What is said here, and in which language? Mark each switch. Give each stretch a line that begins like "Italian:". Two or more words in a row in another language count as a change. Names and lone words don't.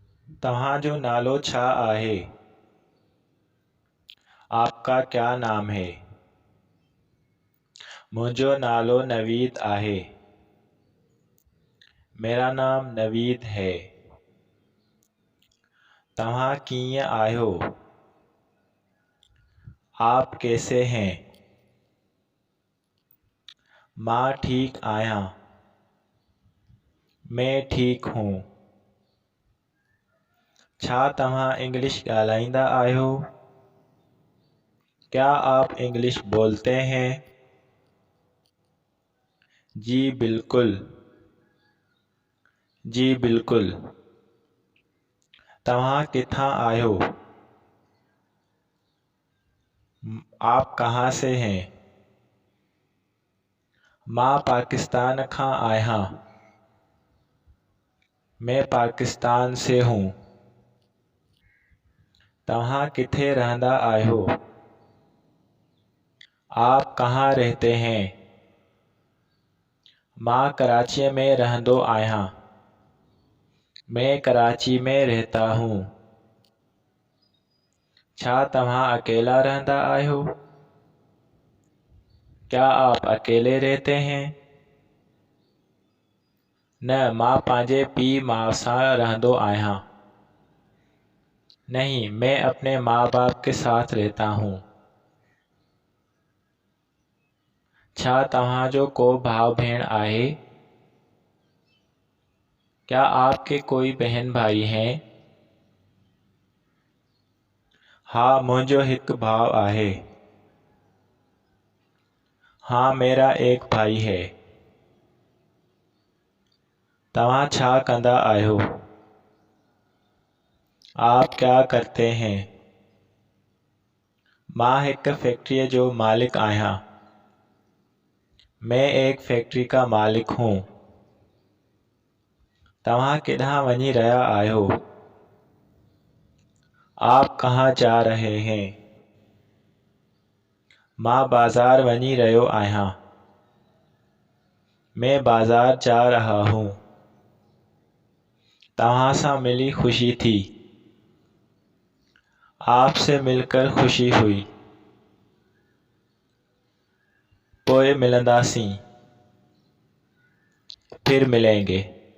Sindhi: तव्हांजो नालो छा आहे?
Hindi: आपका क्या नाम है?
Sindhi: मुंहिंजो नालो नवीद आहे।
Hindi: मेरा नाम नवीद है।
Sindhi: तव्हां कीअं आहियो?
Hindi: आप कैसे हैं?
Sindhi: मां ठीक आहियां।
Hindi: मैं ठीक हूँ।
Sindhi: छा तव्हां इंग्लिश ॻाल्हाईंदा आहियो?
Hindi: क्या आप इंग्लिश बोलते हैं?
Sindhi: जी बिल्कुल। जी बिल्कुल। तव्हां किथां आहियो?
Hindi: आप कहाँ से हैं?
Sindhi: मां पाकिस्तान खां आहियां।
Hindi: मैं पाकिस्तान से हूँ।
Sindhi: तव्हां किथे रहंदा आहियो?
Hindi: आप कहाँ रहते हैं?
Sindhi: मां कराचीअ में रहंदो आहियां।
Hindi: मैं कराची में रहता हूँ।
Sindhi: छा तव्हां अकेला रहंदा आहियो?
Hindi: क्या आप अकेले रहते हैं?
Sindhi: न, मां पंहिंजे पीउ माउ सां रहंदो आहियां।
Hindi: नहीं, मैं अपने माँ बाप के साथ रहता हूँ।
Sindhi: छा तव्हांजो को भाउ भेण आहे?
Hindi: क्या आपके कोई बहन भाई हैं?
Sindhi: हाँ, मुंहिंजो हिकु भाउ आहे।
Hindi: हाँ, मेरा एक भाई है।
Sindhi: तव्हां छा कंदा आहियो?
Hindi: आप क्या करते हैं?
Sindhi: मां हिकु फैक्ट्रीअ जो मालिक आहियां।
Hindi: मैं एक फैक्ट्री का मालिक हूँ।
Sindhi: तव्हां किथां वञी रहिया आहियो?
Hindi: आप कहाँ जा रहे हैं?
Sindhi: मां बाज़ार वञी रहियो आहियां।
Hindi: मैं बाज़ार जा रहा हूँ।
Sindhi: तव्हां सां मिली खुशी थी।
Hindi: आपसे मिलकर खुशी हुई।
Sindhi: पोइ मिलंदासीं।
Hindi: फिर मिलेंगे।